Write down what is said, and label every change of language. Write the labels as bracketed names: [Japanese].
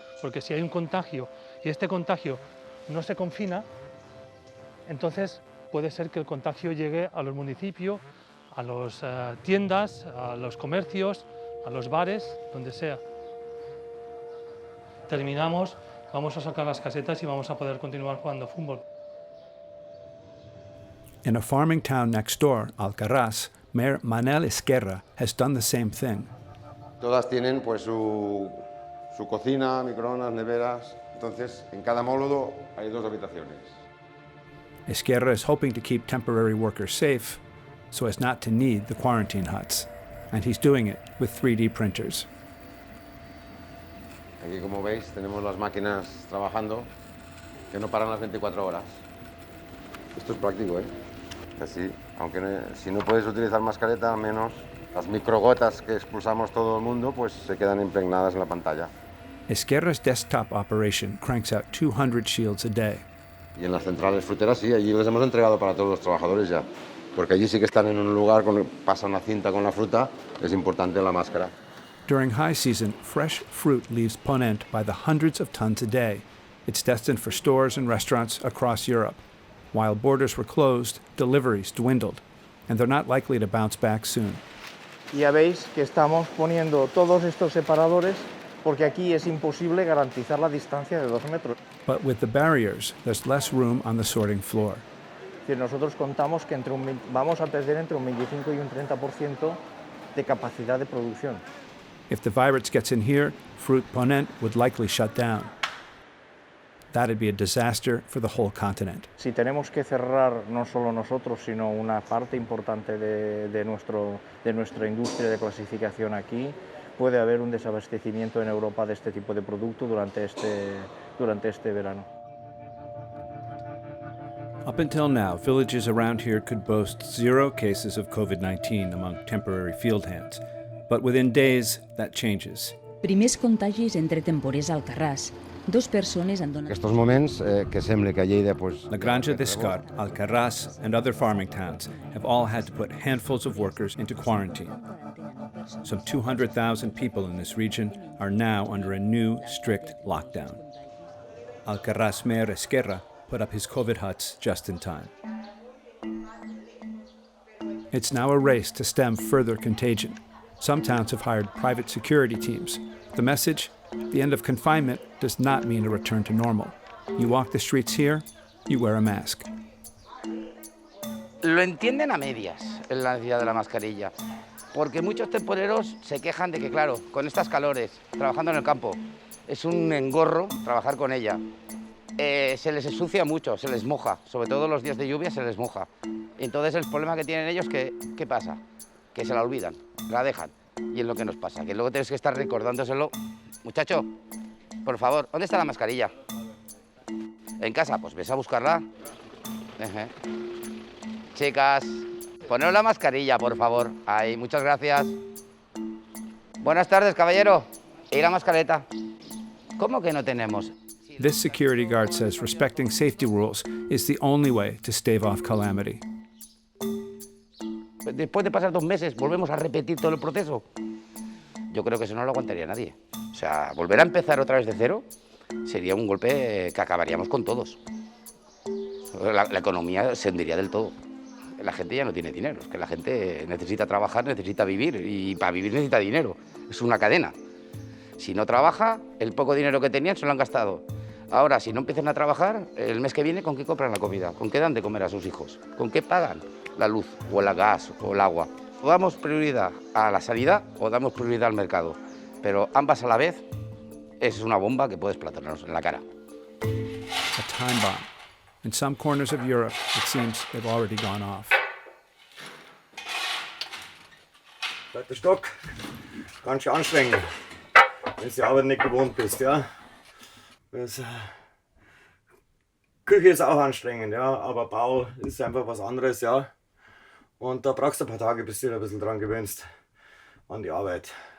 [Spanish] Porque si hay un contagio y este contagio no se confina, entonces puede ser que el contagio llegue a los municipios, a las tiendas, a los comercios, a los bares, donde sea. Terminamos, vamos a sacar las casetas y vamos a poder continuar jugando fútbol. [English] In a farming town next door, Alcaraz, Mayor Manel Esquerra has done the same thing. [Spanish] Todas tienen pues su cocina, microondas, neveras. Entonces, en cada módulo hay 2 habitaciones. [English] Esquerra is hoping to keep temporary workers safe so as not to need the quarantine huts. And he's doing it with 3D printers. [Spanish] Aquí, como veis, tenemos las máquinas trabajando que no paran las 24 horas. Esto es práctico, ¿eh? Así Aunque si no puedes utilizar mascareta, al menos las microgotas que expulsamos todo el mundo pues se quedan impregnadas en la pantalla. [English] Esquerra's desktop operation cranks out 200 shields a day. [Spanish] Y en las centrales fruteras sí, allí les hemos entregado para todos los trabajadores ya, porque allí sí que están en un lugar, pasa una cinta con la fruta, es importante la máscara. [English] During high season, fresh fruit leaves Ponent by the hundreds of tons a day. It's destined for stores and restaurants across Europe. While borders were closed, deliveries dwindled, and they're not likely to bounce back soon. [Spanish] Ya veis que estamos poniendo todos estos separadores porque aquí es imposible garantizar la distancia de 2 metros. [English] But with the barriers, there's less room on the sorting floor. [Spanish] Nosotros contamos que vamos a perder entre un 25 y un 30% de capacidad de producción. [English] If the virus gets in here, Fruit Ponent would likely shut down. That'd be a disaster for the whole continent. [Spanish] Si tenemos que cerrar no solo nosotros, sino una parte importante de nuestra industria de clasificación aquí, puede haber un desabastecimiento en Europa de este tipo de producto durante este verano. [English] Up until now, villages around here could boast 0 cases of COVID-19 among temporary field hands. But within days, that changes. [Catalan] Primers contagis entre temporers a Alcarràs. 2 persones han donat... Estos moments que sembla que a Lleida... [English] La Granja d'Escar, Alcarràs, and other farming towns have all had to put handfuls of workers into quarantine. Some 200,000 people in this region are now under a new, strict lockdown. Alcarràs Mayor Esquerra put up his COVID huts just in time. It's now a race to stem further contagion. Some towns have hired private security teams. The message? The end of confinement does not mean a return to normal. You walk the streets here, you wear a mask. [Spanish] Lo entienden a medias, en la necesidad de la mascarilla, porque muchos temporeros se quejan de que, claro, con estas calores, trabajando en el campo, es un engorro trabajar con ella. Se les ensucia mucho, se les moja, sobre todo los días de lluvia se les moja. Entonces el problema que tienen ellos, ¿qué pasa? Que se la olvidan, la dejan. Y es lo que nos pasa, que luego tienes que estar recordándoselo. Muchacho, por favor, ¿dónde está la mascarilla? ¿En casa? Pues ves a buscarla. Chicas, poneros la mascarilla, por favor. Ahí, muchas gracias. Buenas tardes, caballero. ¿Y la mascareta? ¿Cómo que no tenemos? This security guard says respecting safety rules is the only way to stave off calamity. Después de pasar 2 meses, ¿volvemos a repetir todo el proceso? Yo creo que eso no lo aguantaría nadie. O sea, volver a empezar otra vez de cero sería un golpe que acabaríamos con todos. La economía se hundiría del todo. La gente ya no tiene dinero, es que la gente necesita trabajar, necesita vivir, y para vivir necesita dinero. Es una cadena. Si no trabaja, el poco dinero que tenían se lo han gastado. Ahora, si no empiezan a trabajar, el mes que viene, ¿con qué compran la comida? ¿Con qué dan de comer a sus hijos? ¿Con qué pagan la luz, o el gas, o el agua? O damos prioridad a la sanidad o damos prioridad al mercado. Pero ambas a la vez es una bomba que puede explotarnos en la cara. [English] A time bomb. In some corners of Europe, it seems they've already gone off. [German] Zweiter Stock, ganz schön anstrengend, wenn du die Arbeit nicht gewohnt bist, ja. Küche ist auch anstrengend, ja, aber Bau ist einfach was anderes, ja. Und da brauchst du ein paar Tage, bis du dich ein bisschen dran gewöhnst, an die Arbeit.